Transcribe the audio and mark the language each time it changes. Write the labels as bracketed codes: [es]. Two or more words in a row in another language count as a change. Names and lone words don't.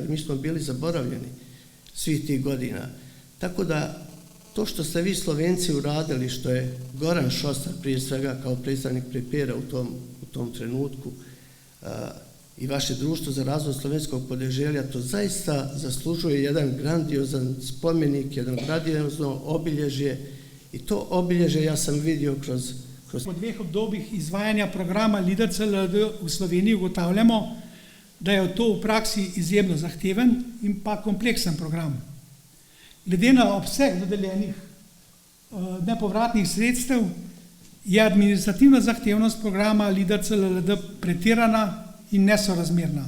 [bs] Mi smo bili zaboravljeni svih tih godina. Tako da to što ste vi Slovenci uradili, što je Goran Šostar prije svega kao predstavnik Prepera u tom trenutku i vaše društvo za razvoj slovenskog podeželja, to zaista zaslužuje jedan grandiozan spomenik, jedan grandiozno obilježje i to obilježje ja sam vidio kroz... [sl] Po dveh obdobjih izvajanja programa LEADER CLLD v Sloveniji ugotavljamo, da je to v praksi izjemno zahteven in pa kompleksen program. Glede na obseg dodeljenih nepovratnih sredstev je administrativna zahtevnost programa LEADER CLLD pretirana in nesorazmerna.